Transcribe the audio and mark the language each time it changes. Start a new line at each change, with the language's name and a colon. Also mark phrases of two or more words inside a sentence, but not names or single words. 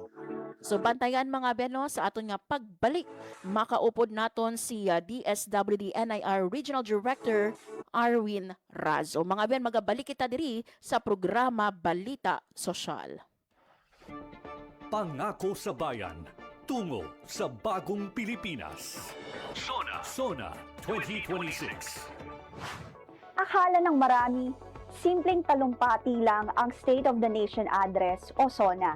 Hiligaynon: So bantayan mga beno sa aton nga pagbalik, makaupod naton si DSWD NIR Regional Director Arwin Razo. Mga ben, magabalik kita diri sa programa Balita Sosyal.
Filipino: Pangako sa bayan, tungo sa bagong Pilipinas. Sona 2026. Akala ng marami, simpleng talumpati lang ang State of the Nation Address o SONA.